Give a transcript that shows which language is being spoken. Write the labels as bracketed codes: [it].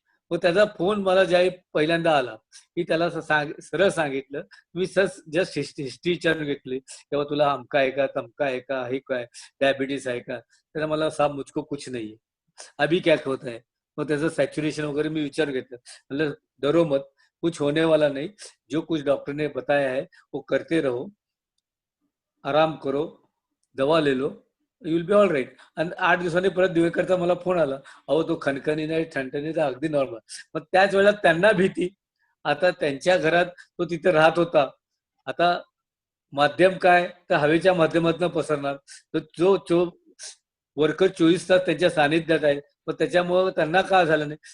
[mr] मग त्याचा फोन मला ज्यावेळी पहिल्यांदा आला की त्याला सरळ सांगितलं, मी जस्ट हिस्ट्री विचारून घेतली, तेव्हा तुला अमका आहे का, तमका आहे का, हे काय डायबिटीस आहे का? त्याला मला [hi] साहब मुझको कुछ नहीं है, अभी क्या होता है. [mr] मग त्याचं सॅच्युरेशन वगैरे मी विचार घेतलं. म्हणलं [hi] डरो मत, कुछ होने वाला नहीं, जो कुछ डॉक्टर ने बताया है वो करते रहो, आराम करो, दवा ले लो, [en] You will be all right. [mr] आणि 8 दिवसांनी परत दिवेकरचा मला फोन आला, अहो तो खणखणी नाही, ठणठणी तर अगदी नॉर्मल. मग त्याच वेळेला त्यांना भीती, आता त्यांच्या घरात तो तिथे राहत होता, आता माध्यम काय तर हवेच्या माध्यमातून पसरणार, तर जो वर्कर 24 तास त्यांच्या सानिध्यात आहे, पण त्याच्यामुळे त्यांना का झालं नाही.